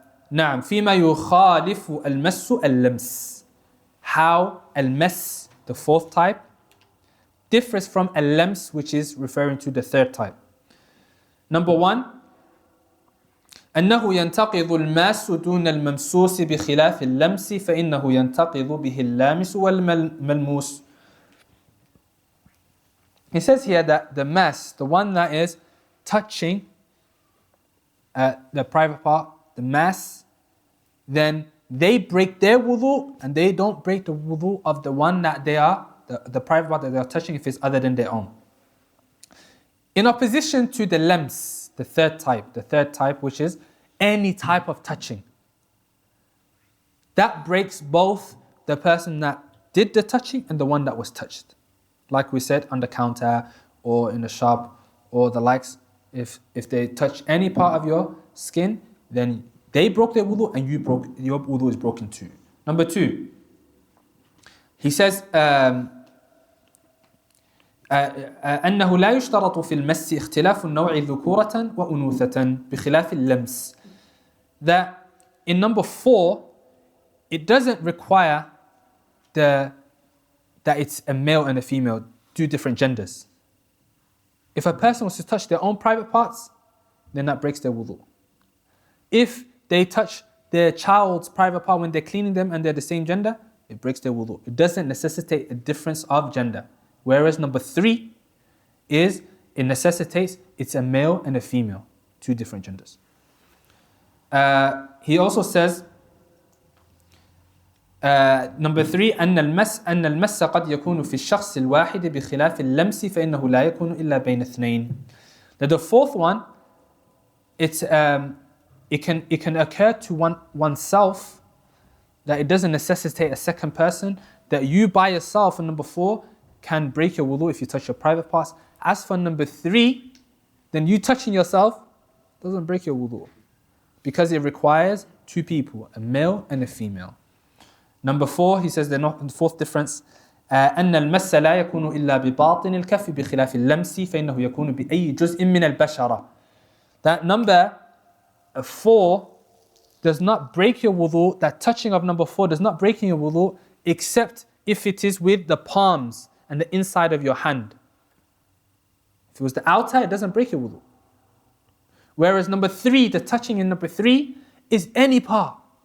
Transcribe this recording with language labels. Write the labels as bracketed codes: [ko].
[ar] نعم فيما يخالف المس اللمس. [en] How al-mas, the 4th type, differs from al-lams, which is referring to the 3rd type. Number 1, [ar] أنه ينتقض الماس دون الممسوس بخلاف اللمس فإنه ينتقض به اللامس والملموس. [en] He says here that the mass, the one that is touching the private part, the mass, then they break their wudu and they don't break the wudu of the one that they are, the private part that they are touching if it's other than their own. In opposition to the lams, the 3rd type, which is any type of touching. That breaks both the person that did the touching and the one that was touched. Like we said, on the counter or in the shop or the likes, if they touch any part of your skin, then they broke their wudu and your wudu is broken too. Number 2, he says, [ar] أنه لا يشترط في المس اختلاف النوع ذكورة وأنوثة بخلاف اللمس. [en] That in number 4, it doesn't require that it's a male and a female, 2 different genders. If a person was to touch their own private parts, then that breaks their wudu. If they touch their child's private part when they're cleaning them and they're the same gender, it breaks their wudu. It doesn't necessitate a difference of gender. Whereas number 3 is, it necessitates, it's a male and a female, 2 different genders. He also says, number 3, [ar] أن المس قد يكون في الشخص الواحد بخلاف اللمس فإنه لا يكون إلا بين اثنين. [en] That the 4th one, it it can occur to oneself that it doesn't necessitate a second person, that you by yourself, and number 4, can break your wudu if you touch your private parts. As for number 3, then you touching yourself doesn't break your wudu, because it requires 2 people, a male and a female. Number 4, he says the 4th difference, [ar] أن المس لا يكون إلا بباطن الكف بخلاف اللمس فإنه يكون بأي جزء من البشرة. [en] That number 4 does not break your wudu, that touching of number 4 does not break your wudu, except if it is with the palms and the inside of your hand. If it was the outer, it doesn't break your wudu. Whereas number 3, the touching in number 3 is any part.